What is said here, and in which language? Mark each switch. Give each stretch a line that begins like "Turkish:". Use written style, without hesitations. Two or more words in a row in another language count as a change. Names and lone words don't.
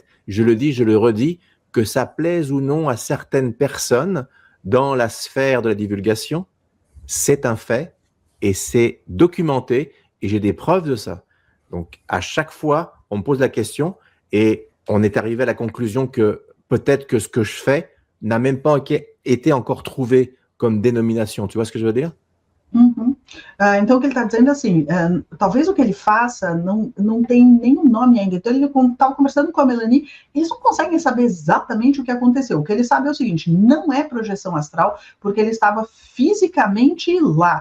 French: Je le dis, je le redis, que ça plaise ou non à certaines personnes dans la sphère de la divulgation, c'est un fait et c'est documenté et j'ai des preuves de ça. Donc, à chaque fois, on me pose la question et on est arrivé à la conclusion que peut-être que ce que je fais n'a même pas été encore trouvé comme dénomination. Tu vois ce que je veux dire?
Portuguese: Então, o que ele está dizendo assim, talvez o que ele faça não tem nenhum nome ainda. Então, ele estava conversando com a Melanie, eles não conseguem saber exatamente o que aconteceu. O que ele sabe é o seguinte, não é projeção astral, porque ele estava fisicamente lá.